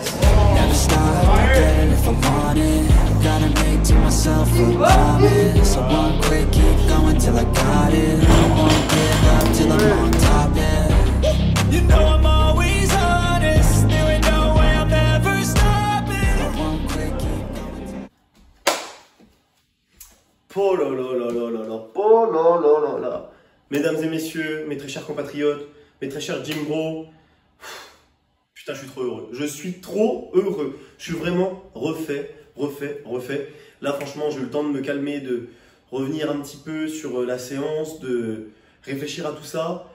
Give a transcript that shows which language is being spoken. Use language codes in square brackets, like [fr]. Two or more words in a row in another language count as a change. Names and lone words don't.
[en] Never stop, don't get it if I want it. Gotta make to myself a promise. I won't quit, keep going till I got it. I won't give up till I'm on top, yeah. You know I'm always honest, there ain't no way I'm ever stopping. I won't quit, keep going. [fr] Oh là là là là là là, oh là là là là. Mesdames et messieurs, mes très chers compatriotes, Mes très chers [en] gym bro, [fr] putain, je suis trop heureux. Je suis trop heureux. Je suis vraiment refait. Là, franchement, j'ai eu le temps de me calmer, de revenir un petit peu sur la séance, de réfléchir à tout ça.